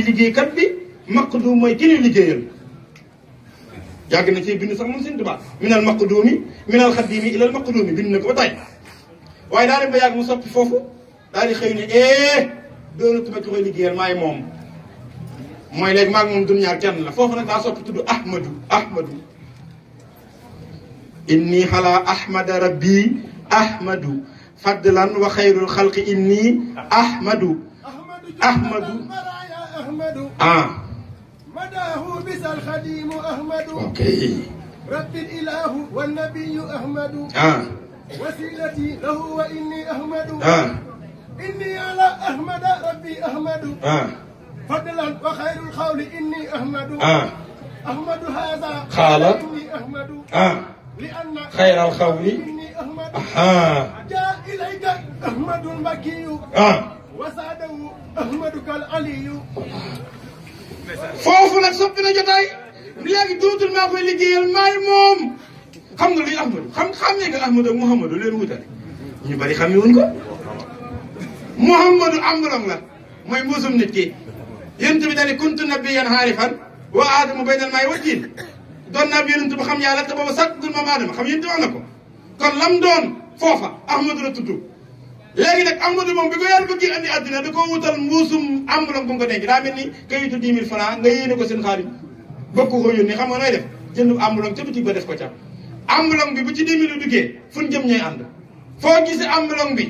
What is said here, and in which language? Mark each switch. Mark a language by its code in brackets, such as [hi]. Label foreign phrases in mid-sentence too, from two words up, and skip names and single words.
[wo] liggéeykat bi maqduum mooy ki ñuy liggéeyal yàgg na ci bind sax moom seen tubaab [ar] من المقدوم من الخديم إلى المقدوم [wo] bind na ko ba tey waaye daa dem ba yàgg mu soppi foofu daal di xëy ne doonatuma ki koy liggéeyal maay moom mooy léegi maag moom dun ñaar kenn la foofu nag daa soppi tudd [ar] أحمد إني على أحمد ربي أحمد فضلا وخير الخلق إني أحمد مداه بس الخديم أحمد ربي الإله والنبي أحمد وسيلتي له وإني أحمد إني على أحمد ربي أحمد فضلا وخير القول إني أحمد أحمد هذا قال إني أحمد لأن خير القول إني أحمد جاء إليك أحمد المكي وساده أحمدك العلي [wo] foofu nag soppi na jotaay léegi dootul maa koy liggéeyal maay moom xam nga luy Ahmadu xam ne nga Ahmadu ak Mouhamadou leen wutale ñu bari xam wuñ ko Mouhamadou ambulang la mooy mbuusum nit ki yonent bi dañu [ar] كنت نبيا عارفا وآدم بين الماء والطين [wo] doon naa bi yonent bu xam yàlla te booba sàkkul moom aadama xam yonent wax na ko kon lam doon foofa Ahmadu la tudd léegi nag Ahmadu moom bi ko yàlla bëgg andi àddina da koo wutal mbuusum ambulang bu mu ko denc daa mel ni kayitu 10 000 francs nga yéene ko seen xaalis bëgg ko yónni xam nga nooy def jënd ambulang ca boutique ba def ko ca ambulang bi bu ci 10 000 duggee fu ñu jëm ñooy ànd foo gisee ambulang